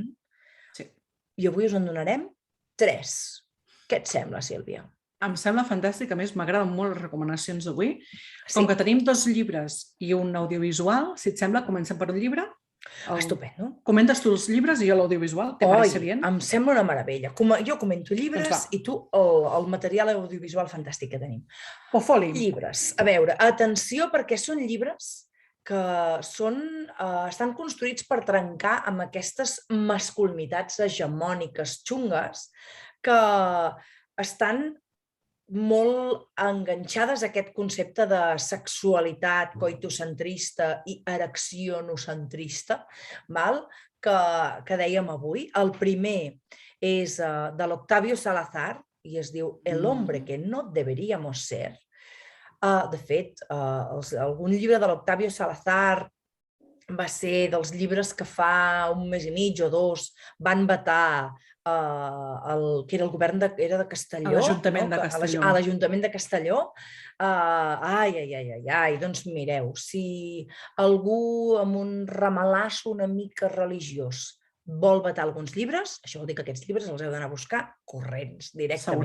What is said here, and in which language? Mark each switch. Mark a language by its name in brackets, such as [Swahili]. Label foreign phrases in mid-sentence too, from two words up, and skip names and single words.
[Catalan] Sí. I avui us en donarem 3. Què et sembla, Sílvia? Em sembla fantàstic, a més m'agraden molt les recomanacions d'avui. Com que tenim 2 llibres i un audiovisual, si et sembla, comencem per un llibre. Estupendo. Comentes tu els llibres i jo l'audiovisual, [Spanish] ¿te parece bien? [Catalan] Em sembla una meravella. Jo comento llibres i tu el material audiovisual fantàstic que tenim. Foli. Llibres. A veure, atenció, perquè són llibres que estan construïts per trencar amb aquestes masculinitats hegemòniques xungues que estan molt enganxades a aquest concepte de sexualitat coitocentrista i ereccionocentrista, que dèiem avui. El primer és de l'Octavio Salazar i es diu El hombre que no deberíamos ser. De fet, algun llibre de l'Octavio Salazar va ser dels llibres que fa un mes i mig o 2 van vetar que era el govern de Castelló. A l'Ajuntament de Castelló. A l'Ajuntament de Castelló. Doncs mireu, si algú amb un ramalasso una mica religiós vol vetar alguns llibres, això vol dir que aquests llibres els heu d'anar a buscar corrents, directament.